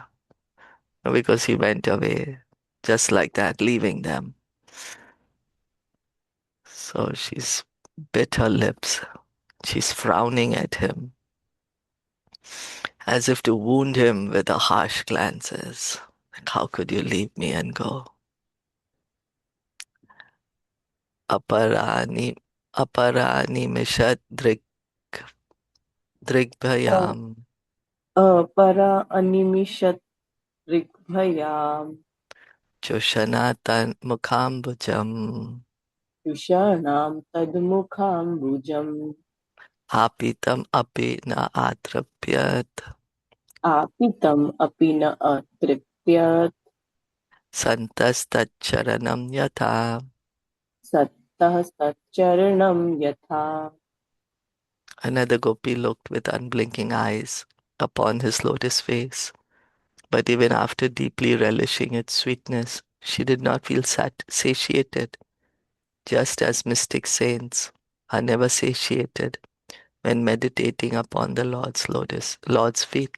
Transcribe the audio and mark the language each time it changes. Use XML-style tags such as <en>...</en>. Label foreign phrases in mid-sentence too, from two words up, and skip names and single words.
<en>Because he went away just like that, leaving them. So she's bit her lips. She's frowning at him as if to wound him with her harsh glances. Like, how could you leave me and go?</en> <sa>अपरानि, अपरानि मिषद् दृग्भ्याम् परा अनिमिषद् ऋग्भ्याम् चोषणातन् मुखाम्बुजम् जुषाणा तन्मुखाम्बुजम् आपीतम् अपि न अत्रप्यत् आपीतम् अपि न अतृप्यत् सन्तस्तच्चरणं यथा. सत्तः सच्चरणं यथा.</sa> <en>Another gopi looked with unblinking eyes upon his lotus face, but even after deeply relishing its sweetness, she did not feel satiated, just as mystic saints are never satiated when meditating upon the Lord's feet.</en>